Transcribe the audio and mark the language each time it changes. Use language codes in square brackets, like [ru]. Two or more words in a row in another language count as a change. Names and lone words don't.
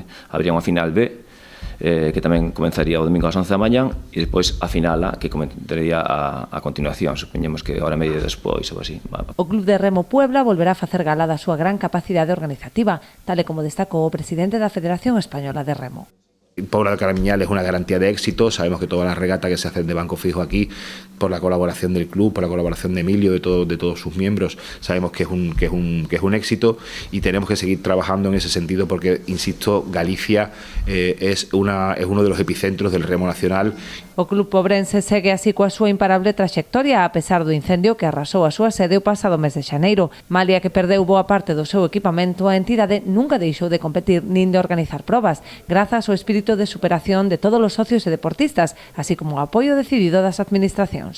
[gl] Habría unha final B que tamén comenzaría o domingo ás 11 da mañán e despois a final A que comentaría a continuación, supoñemos que hora e media despois ou así. O Club de Remo Puebla volverá a facer gala da súa gran capacidade organizativa, tal e como destacou o presidente da Federación Española de Remo. [es] Pobra del Caramiñal es una garantía de éxito. Sabemos que todas las regatas que se hacen de Banco Fijo aquí, por la colaboración del club, por la colaboración de Emilio, de todos sus miembros, sabemos que es un éxito y tenemos que seguir trabajando en ese sentido porque, insisto, Galicia es uno de los epicentros del remo nacional. [gl] O club pobrense segue así coa súa imparable traxectoria a pesar do incendio que arrasou a súa sede o pasado mes de xaneiro. Malia que perdeu boa parte do seu equipamento, a entidade nunca deixou de competir nin de organizar probas, grazas ao espírito de superación de todos os socios e deportistas, así como o apoio decidido das administracións.